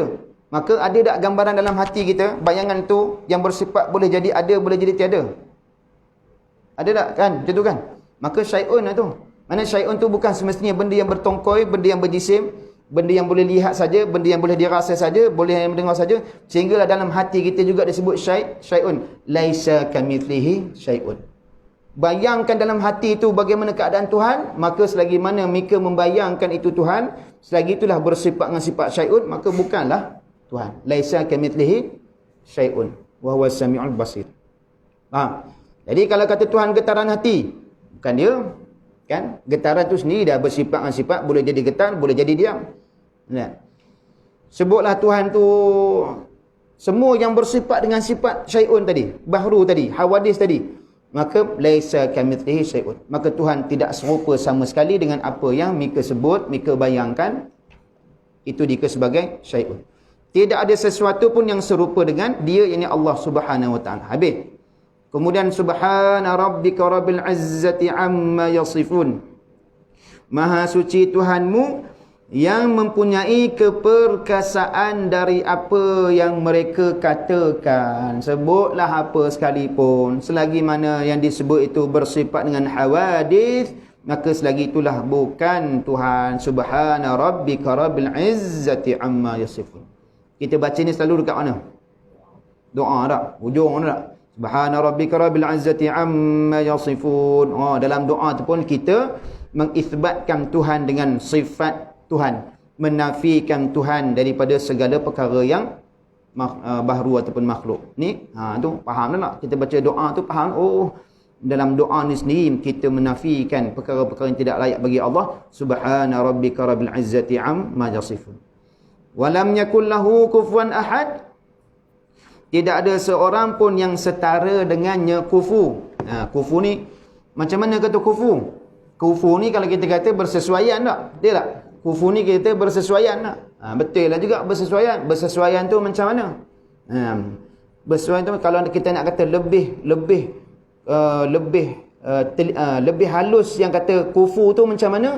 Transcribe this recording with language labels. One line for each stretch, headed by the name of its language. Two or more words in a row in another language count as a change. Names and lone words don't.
Malay: Maka ada tak gambaran dalam hati kita, bayangan tu yang bersifat boleh jadi ada, boleh jadi tiada? Ada tak kan? Macam tu kan? Maka syai'un lah tu. Mana syai'un tu bukan semestinya benda yang bertongkoi, benda yang berjisim, benda yang boleh lihat saja, benda yang boleh dirasa saja, boleh yang mendengar saja, sehinggalah dalam hati kita juga disebut syai'un.
Arabic: ليس كمثله شيء.
Malay: Bayangkan dalam hati itu bagaimana keadaan Tuhan, maka selagi mana mereka membayangkan itu Tuhan, selagi itulah bersifat dengan sifat syai'un, maka bukanlah Tuhan.
Arabic: ليس كمثله شيء وهو السميع البصير.
Malay: Faham? Jadi kalau kata Tuhan getaran hati, bukan dia. Kan? Getaran tu sendiri dah bersifat dengan sifat, boleh jadi getar, boleh jadi diam. Nah. Sebutlah Tuhan tu semua yang bersifat dengan sifat syai'un tadi, bahru tadi, hawadis tadi. Maka
Arabic: ليس كمثله شيء.
Malay: Maka Tuhan tidak serupa sama sekali dengan apa yang mereka sebut, mereka bayangkan. Itu dikira sebagai syai'un. Tidak ada sesuatu pun yang serupa dengan dia, yakni Allah
Arabic: سبحانه وتعالى.
Malay: Habis.
Arabic: Kemudian سبحان ربك رب العزة عما يصفون.
Malay: Maha suci Tuhanmu yang mempunyai keperkasaan dari apa yang mereka katakan. Sebutlah apa sekalipun, selagi mana yang disebut itu bersifat dengan hawadis, maka selagi itulah bukan Tuhan.
Arabic: سبحان ربك رب العزة عما يصفون.
Malay: Kita baca ni selalu dekat mana? Doa tak? Hujung tak?
Arabic: سبحان ربك رب العزة عما يصفون.
Malay: Dalam doa tu pun kita mengisbatkan Tuhan dengan sifat Tuhan, menafikan Tuhan daripada segala perkara yang bahru ataupun makhluk. Ni tu faham tak? Kita baca doa tu faham, dalam doa ni sendiri kita menafikan perkara-perkara yang tidak layak bagi Allah.
Arabic: سبحان ربك رب العزة عما يصفون. ولم يكن له كفوا أحد.
Malay: Tidak ada seorang pun yang setara dengannya. Kufu. Kufu ni macam mana kata kufu? Kufu ni kalau kita kata bersesuaian tak? Betul tak? Kufu ni kita bersesuaian tak? Betul lah juga bersesuaian. Bersesuaian tu macam mana? Bersesuaian tu kalau kita nak kata lebih halus yang kata kufu tu macam mana?